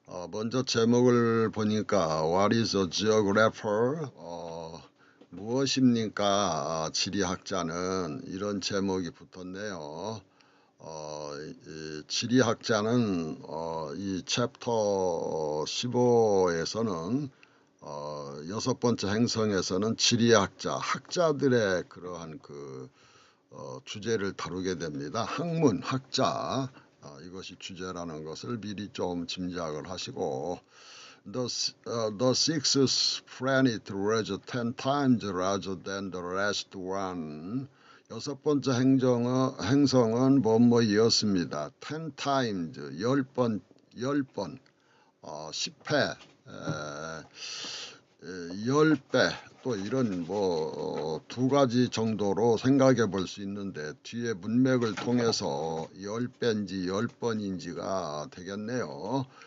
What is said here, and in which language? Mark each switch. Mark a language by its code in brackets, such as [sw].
[ko] 먼저 제목을 보니까 [en] What is a geographer? [ko] 무엇입니까? 지리학자는 이런 제목이 붙었네요. 이 지리학자는 이 챕터 15에서는 여섯 번째 행성에서는 지리학자, 학자들의 그러한 주제를 다루게 됩니다. 학문, 학자, 이것이 주제라는 것을 미리 좀 짐작을 하시고 [en] The sixth planet was 10 times larger than the last one. [ko] 여섯 번째 행성은 뭐뭐이었습니다. 10 times, 10번, 10회, 10배 또 이런 두 가지 정도로 생각해 볼 수 있는데 뒤에 문맥을 통해서 10배인지 10번인지가 되겠네요.